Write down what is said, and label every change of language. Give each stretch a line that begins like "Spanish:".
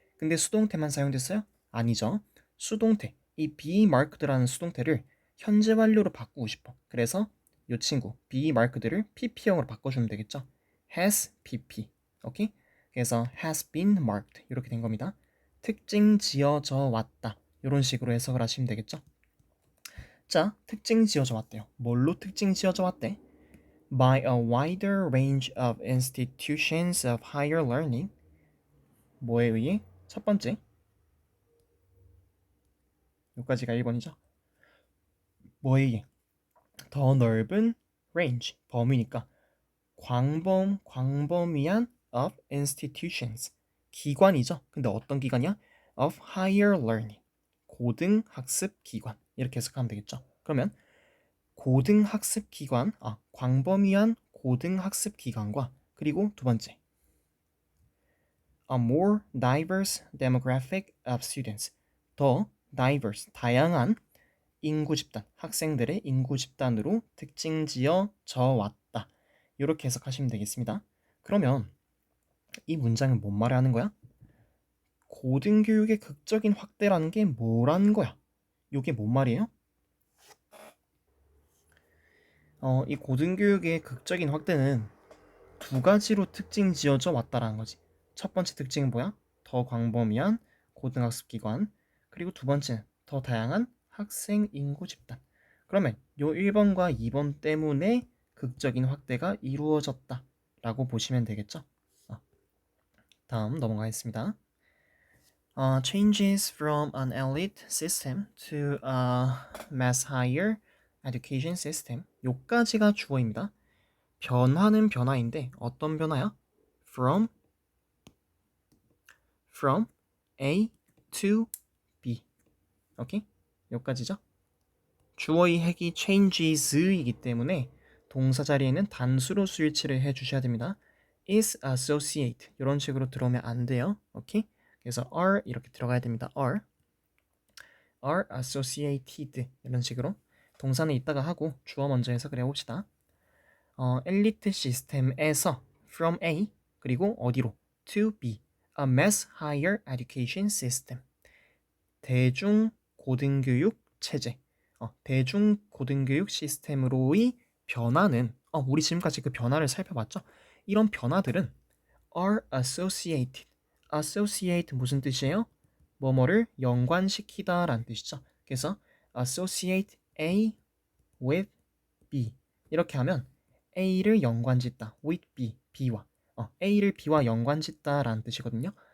Korean: 근데 수동태만 사용됐어요? 아니죠. 수동태, 이 be marked라는 수동태를 현재 완료로 바꾸고 싶어. 그래서 이 친구 be marked를 PP형으로 바꿔주면 되겠죠. has PP. 오케이? 그래서
English: has been marked
Korean: 이렇게 된 겁니다. 특징 지어져 왔다. 이런 식으로 해석을 하시면 되겠죠. 자, 특징 지어져 왔대요. 뭘로 특징 지어져 왔대?
English: By a wider range of institutions of higher learning.
Korean: 뭐에 의해? 첫 번째, 여기까지가 1번이죠. 뭐에 의해? 더 넓은 range, 범위니까 광범위한
English: of institutions,
Korean: 기관이죠. 근데 어떤 기관이야?
English: of higher learning,
Korean: 고등학습 기관. 이렇게 해석하면 되겠죠. 그러면 고등학습 기관, 광범위한 고등학습 기관과 그리고 두 번째,
English: a more diverse demographic of students,
Korean: 더 diverse, 다양한 인구 집단, 학생들의 인구 집단으로 특징 지어져 왔다. 이렇게 해석하시면 되겠습니다. 그러면 이 문장은 뭔 말을 하는 거야? 고등교육의 극적인 확대라는 게 뭐라는 거야? 이게 뭔 말이에요? 이 고등교육의 극적인 확대는 두 가지로 특징 지어져 왔다라는 거지. 첫 번째 특징은 뭐야? 더 광범위한 고등학습 기관. 그리고 두 번째는 더 다양한 학생 인구 집단. 그러면 요 1번과 2번 때문에 극적인 확대가 이루어졌다라고 보시면 되겠죠? 다음 넘어가겠습니다.
English: Changes from an elite system to a mass higher education system.
Korean: 요까지가 주어입니다. 변화는 변화인데 어떤 변화야?
English: From A to B.
Korean: 오케이? 여기까지죠? 주어의 핵이 changes이기 때문에 동사 자리에는 단수로 수일치를 해주셔야 됩니다. is associate 이런 식으로 들어오면 안 돼요. 오케이? 그래서 are 이렇게 들어가야 됩니다.
English: are associated
Korean: 이런 식으로 동사는 이따가 하고 주어 먼저 해석을 해봅시다. 엘리트 시스템에서 from A 그리고 어디로?
English: to B. A mass higher education system.
Korean: 대중 고등교육 체제. 대중 고등교육 시스템으로의 변화는 우리 지금까지 그 변화를 살펴봤죠? 이런 변화들은 are associated. associate 무슨 뜻이에요? 뭐뭐를 연관시키다 라는 뜻이죠. 그래서
English: associate A with B
Korean: 이렇게 하면 A를 연관짓다 with B, B와 A를 B와 연관짓다 라는 뜻이거든요.